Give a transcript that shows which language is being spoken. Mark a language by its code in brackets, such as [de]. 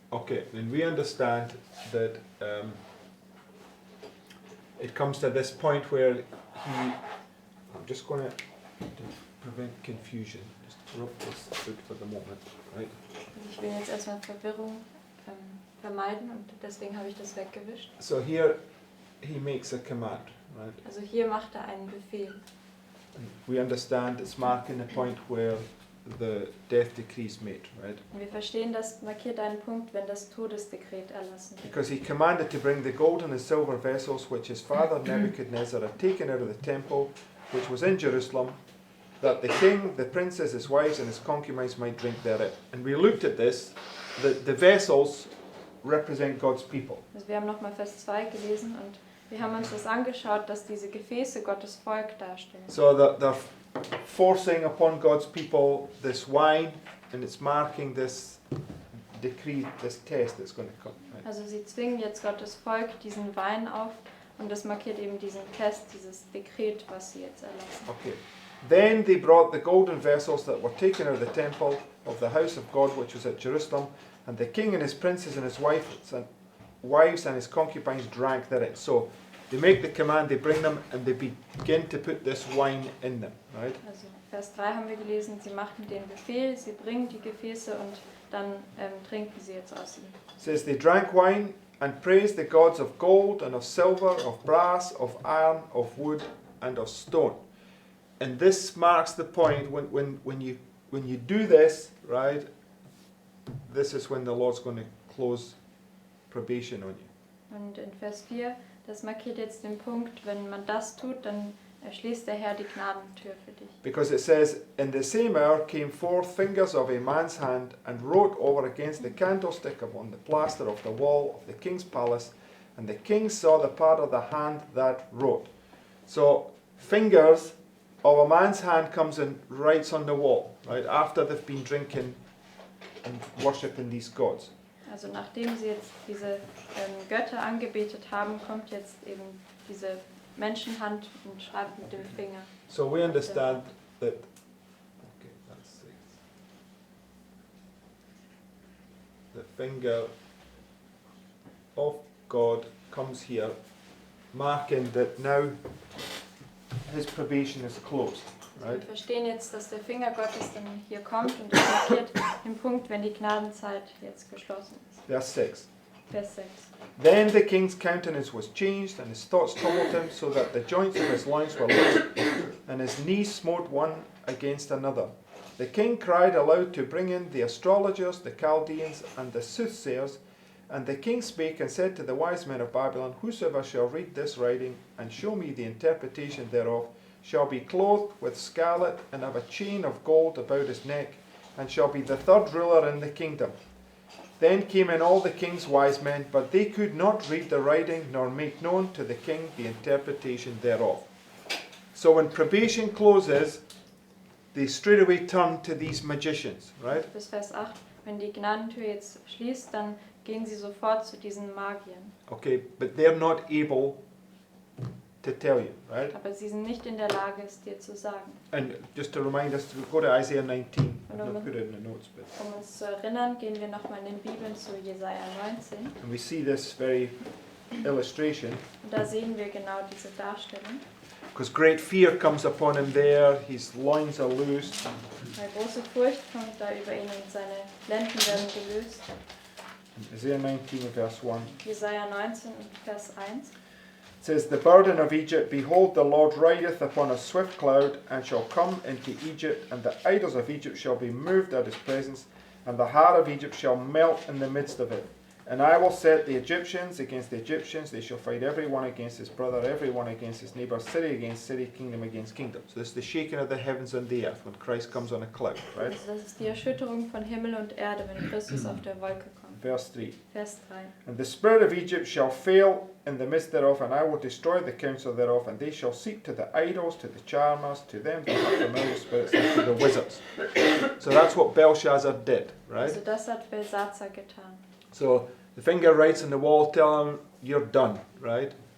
[en] Okay, then we understand that it comes to this point where I'm just going to prevent confusion, just rub this out for the moment, right? [de] Ich will jetzt erstmal Verwirrung vermeiden und deswegen habe ich das weggewischt. [en] So here he makes a command, right? [de] Also hier macht er einen Befehl. [en] And we understand it's marking a point where the death decree is made, right? [de] Und wir verstehen, das markiert einen Punkt, wenn das Todesdekret erlassen wird. [en] Because he commanded to bring the golden and silver vessels which his father Nebuchadnezzar had taken out of the temple which was in Jerusalem, that the king, the princes, his wives, and his concubines might drink therein. And we looked at this, that the vessels represent God's people. [de] Also wir haben nochmal Vers 2 gelesen und wir haben uns das angeschaut, dass diese Gefäße Gottes Volk darstellen. [en] So that they're forcing upon God's people this wine, and it's marking this decree, this test that's going to come. Right? [de] Also sie zwingen jetzt Gottes Volk diesen Wein auf und das markiert eben diesen Test, dieses Dekret, was sie jetzt erlassen. [en] Okay. Then they brought the golden vessels that were taken out of the temple of the house of God, which was at Jerusalem, and the king and his princes and his wives and his concubines drank therein. So they make the command, they bring them, and they begin to put this wine in them, right? [de] Also Vers 3 haben wir gelesen, sie machten den Befehl, sie bringen die Gefäße und dann trinken sie jetzt aus ihnen. [en] It says they drank wine and praised the gods of gold and of silver, of brass, of iron, of wood, and of stone. And this marks the point when you do this, right? This is when the Lord's going to close probation on you. [de] Und in Vers 4, das markiert jetzt den Punkt, wenn man das tut, dann schließt der Herr die Gnadentür für dich. [en] Because it says, in the same hour came forth fingers of a man's hand and wrote over against the candlestick upon the plaster of the wall of the king's palace, and the king saw the part of the hand that wrote. So fingers of a man's hand comes and writes on the wall, right, after they've been drinking and worshipping these gods. [de] Also nachdem sie jetzt diese Götter angebetet haben, kommt jetzt eben diese Menschenhand und schreibt mit dem Finger. [en] So we understand that, okay, that's 6. The finger of God comes here, marking that now his probation is closed, right? [de] Wir verstehen jetzt, dass der Finger Gottes dann hier kommt und das markiert den Punkt, wenn die Gnadenzeit jetzt geschlossen ist. [en] Verse 6. [de] Vers 6. [en] Then the king's countenance was changed, and his thoughts troubled him, so that the joints of his loins were loosed, and his knees smote one against another. The king cried aloud to bring in the astrologers, the Chaldeans, and the soothsayers. And the king spake and said to the wise men of Babylon, Whosoever shall read this writing, and show me the interpretation thereof, shall be clothed with scarlet, and have a chain of gold about his neck, and shall be the third ruler in the kingdom. Then came in all the king's wise men, but they could not read the writing, nor make known to the king the interpretation thereof. So when probation closes, they straightaway turn to these magicians, right? [de] Bis Vers 8. Wenn die Gnadentür jetzt schließt, dann gehen sie sofort zu diesen Magiern. [en] Okay, but they're not able to tell you, right? [de] Aber sie sind nicht in der Lage, es dir zu sagen. [en] And just to remind us, to go to Isaiah 19. I've Hello. not put it in the notes, but [de] Um uns zu erinnern, gehen wir nochmal in den Bibeln zu Jesaja 19. [en] and we see this very illustration, [de] Und da sehen wir genau diese Darstellung. [en] because great fear comes upon him there. His loins are loosed. [de] Weil große Furcht kommt da über ihn und seine Lenden werden gelöst. [en] Isaiah 19, verse 1. [de] Jesaja 19 und Vers 1. [en] It says, The burden of Egypt, behold, the Lord rideth upon a swift cloud, and shall come into Egypt, and the idols of Egypt shall be moved at his presence, and the heart of Egypt shall melt in the midst of it. And I will set the Egyptians against the Egyptians, they shall fight every one against his brother, every one against his neighbour, city against city, kingdom against kingdom. So this is the shaking of the heavens and the earth when Christ comes on a cloud, right? [de] Also das ist die Erschütterung von Himmel und Erde, wenn Christus auf der Wolke kommt. [en] Verse 3. [de] Vers 3. [en] And the spirit of Egypt shall fail in the midst thereof, and I will destroy the counsel thereof, and they shall seek to the idols, to the charmers, to them that have familiar spirits, and to the wizards. So that's what Belshazzar did, right? [de] Also das hat Belshazzar getan. [en] So the finger writes on the wall, tell him you're done, right?